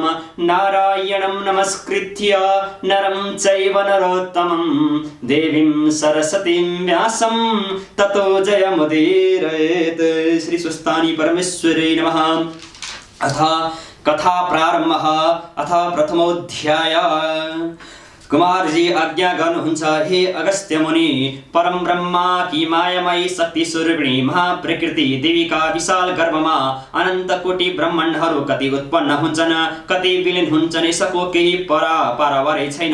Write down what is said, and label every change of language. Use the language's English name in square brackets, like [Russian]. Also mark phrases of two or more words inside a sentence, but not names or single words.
[Sanskrit] नारायणं नमस्कृत्य नरं चैव नरोत्तमं देवीं सरस्वतीं व्यासं ततो जयमुदीरयेत्। श्री स्वस्तानी परमेश्वरे नमः। अथ कथा प्रारम्भः। अथ प्रथमोऽध्याय। [Nepali] कुमारजी आज्ञा गर्नुहुन्छ, हे अगस्त्य मुनि, परम ब्रह्मा की मायामयी शक्ति स्वरूपिणी महाप्रकृति देवीका विशाल गर्भमा अनन्त कोटि ब्रह्माण्डहरू कति उत्पन्न हुन्छन्, कति विलीन हुन्छन्, यसको केही पारावारै छैन।